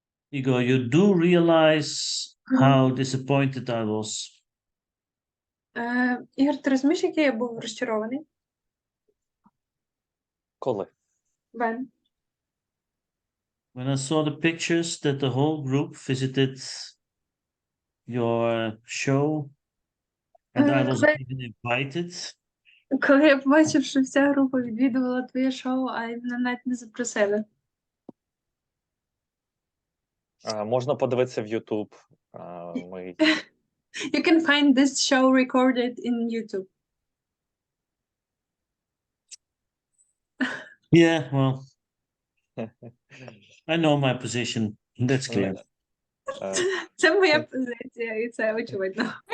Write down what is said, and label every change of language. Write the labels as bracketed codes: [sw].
[en] Igor, you do realize how disappointed I was. [uk] Ігор, ти розумієш, який я був розчарований? Коли? [en] When? When I saw the pictures that the whole group visited your show, and I wasn't even invited. [uk] Коли я побачив, що вся група відвідувала твоє шоу, а мене навіть не запросили. Можна подивитися в YouTube. Ми... [en] You can find this show recorded in YouTube. Yeah, well, I know my position. That's clear. [uk] Це моя позиція, і це очевидно.